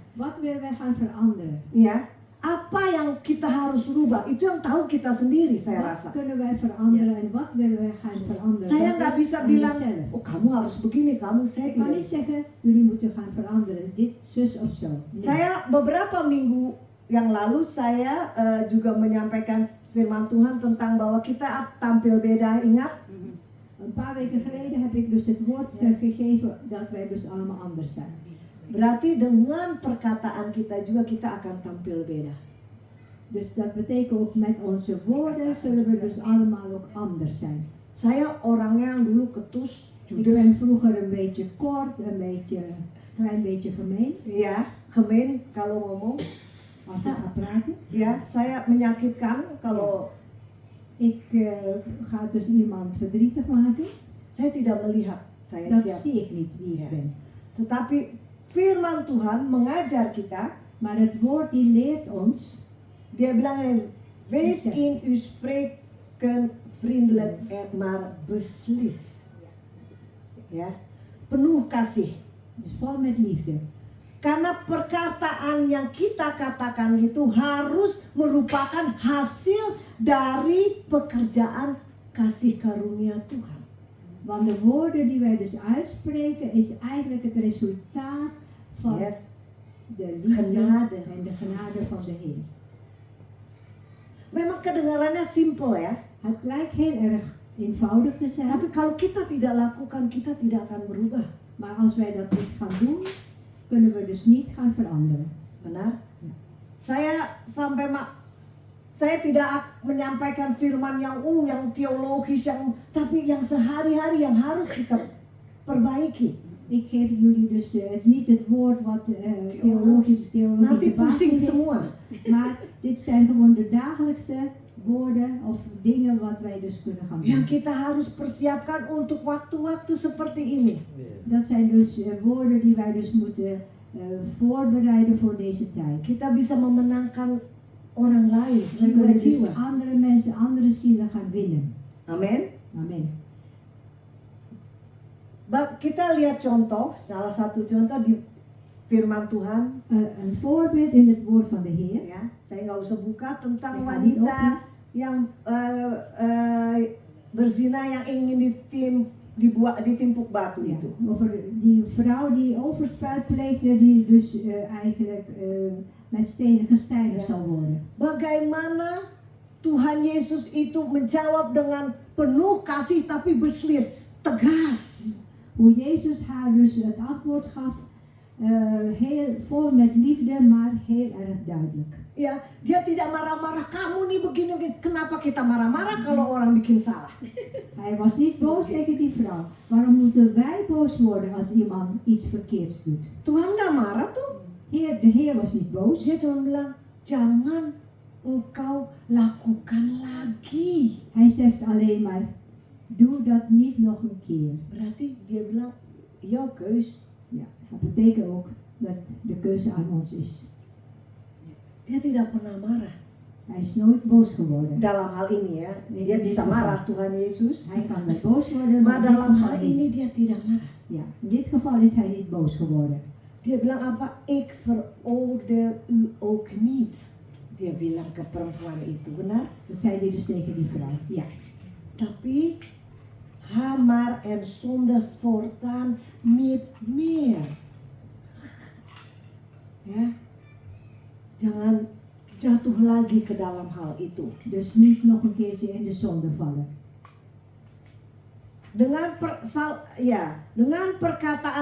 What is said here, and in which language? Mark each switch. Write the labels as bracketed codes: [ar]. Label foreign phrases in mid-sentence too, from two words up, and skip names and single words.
[nl] Wat willen wij gaan veranderen? [id] Ya, apa yang kita harus rubah itu yang tahu kita sendiri, saya [nl] Wat [id] rasa. [nl] kunnen wij veranderen en wat willen wij gaan veranderen? [id] Saya [nl] Dat [id] nggak [nl] is [id] bisa [nl] aan [id] bilang, [nl] jezelf. [id] oh kamu harus begini, kamu saya [nl] Ik kan [id] tidak. [nl] niet zeggen, jullie moeten gaan veranderen, dit, zus of zo. Nee. [id] Saya beberapa minggu yang lalu saya juga menyampaikan firman Tuhan tentang bahwa kita tampil beda, ingat? [nl] Een paar weken geleden heb ik dus het woord gegeven dat wij dus allemaal anders zijn. [id] Berarti dengan perkataan kita juga kita akan tampil beda. [nl] Dus dat betekent ook met onze woorden zullen we dus allemaal ook anders zijn. [id] Saya orangnya yang dulu ketus, [nl] Ik [id] judes, [nl] ben vroeger een beetje kort, klein beetje gemeen [id] ya, gemeen kalau ngomong. [nl] als ik ga praten. [id] Ya, saya menyakitkan kalau [nl] Ik ga dus iemand verdrietig maken. [id] saya tidak melihat saya [nl] Dat [id] siap. [nl] zie ik niet wie ik ben. [id] Tetapi firman Tuhan mengajar kita, [nl] Maar het woord die leert ons, [id] dia bilang, [nl] wees in uw spreken vriendelijk maar beslis. [id] Ya, penuh kasih. [nl] dus vol met liefde. [id] Karena perkataan yang kita katakan itu harus merupakan hasil dari pekerjaan kasih karunia Tuhan. [nl] Want de woorden die wij dus uitspreken is eigenlijk het resultaat van Yes. de liefde Genade. en de genade van de Heer. [id] Memang kedengarannya simple ya, [nl] Het lijkt heel erg eenvoudig te zijn, [id] tapi kalau kita tidak lakukan, kita tidak akan berubah. [nl] maar als wij dat niet gaan doen, kunnen we dus niet gaan veranderen. [id] Benar? Ya. Saya tidak menyampaikan firman yang teologis, tapi yang sehari-hari yang harus kita perbaiki. [nl] Ik geef jullie dus niet het woord wat theologische [id] Nanti pusing [nl] basis heeft, [id] semua. [nl] maar dit zijn gewoon de dagelijkse woorden of dingen wat wij dus kunnen gaan [id] Yang [nl] doen. [id] kita harus persiapkan untuk waktu-waktu seperti ini. [nl] Dat zijn dus woorden die wij dus moeten voorbereiden voor deze tijd. [id] Kita bisa memenangkan orang lain, [nl] We kunnen dus [id] jiwa-jiwa. [nl] andere mensen, andere zielen gaan winnen. [id] Amin. [nl] Amen. [id] Kita lihat contoh, salah satu contoh di firman Tuhan. [nl] Een voorbeeld in het woord van de Heer. [id] Ya, saya nggak usah buka tentang [nl] Ik ga niet [id] wanita [nl] openen. [id] yang berzina yang ingin ditimpuk batu [nl] Ja, [id] itu. [nl] over die vrouw die overspel pleegde, die dus eigenlijk met stenen gesteinigd Ja. zal worden. [id] Bagaimana Tuhan Yesus itu menjawab dengan penuh kasih tapi berselis, tegas. [nl] Hoe Jezus haar dus het antwoord gaf, heel vol met liefde, maar heel erg duidelijk. [id] Ya, dia tidak marah-marah, kamu nih begini. Kenapa kita marah-marah kalau orang bikin salah? [nl] Hij was niet boos tegen die vrouw. Waarom moeten wij boos worden als iemand iets verkeerds doet? [id] Tuhan nggak marah tuh. [nl] De Heer was niet boos. [id] Dia cuma bilang, jangan engkau lakukan lagi. [nl] Hij zegt alleen maar, doe dat niet nog een keer. [id] Berarti dia bilang, [nl] jouw keus. Ja, dat betekent ook dat de keuze aan ons is. [id] Dia tidak pernah marah. [nl] Hij is nooit boos geworden. [id] Dalam hal ini ya, dia bisa marah Tuhan Yesus. [nl] Hij kan wel boos worden, Maar maar in dit [id] dalam [nl] geval [id] hal ini [nl] niet. [id] dia tidak marah. [nl] Ja, in dit geval is hij niet boos geworden. [id] Dia bilang apa? [nl] Ik veroordeel u ook niet. [id] Dia bilang ke perempuan itu, benar? [nl] Dat zei hij dus tegen die vrouw. Ja, Tapi hamar en zonde voortaan niet meer. [id] Ya, jangan jatuh lagi ke dalam hal itu. [nl] dus niet nog een keertje in de zonde vallen. [id] Dengan perkataan kita yang wise itu, [nl] Met onze wijze woorden,